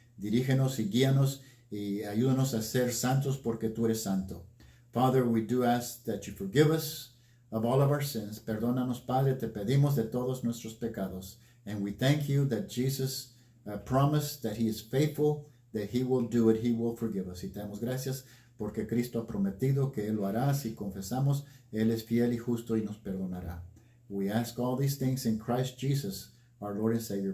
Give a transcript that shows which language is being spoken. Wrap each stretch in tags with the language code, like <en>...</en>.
<es>Dirígenos y guíanos y ayúdanos a ser santos porque tú eres santo.</es> <en>Father, we do ask that you forgive us of all of our sins.</en> <es>Perdónanos, Padre, te pedimos de todos nuestros pecados.</es> <en>And we thank you that Jesus promised that he is faithful, that he will do it, he will forgive us.</en> <es>Y te damos gracias porque Cristo ha prometido que él lo hará. Si confesamos, él es fiel y justo y nos perdonará.</es> <en>We ask all these things in Christ Jesus, our Lord and Savior.</en>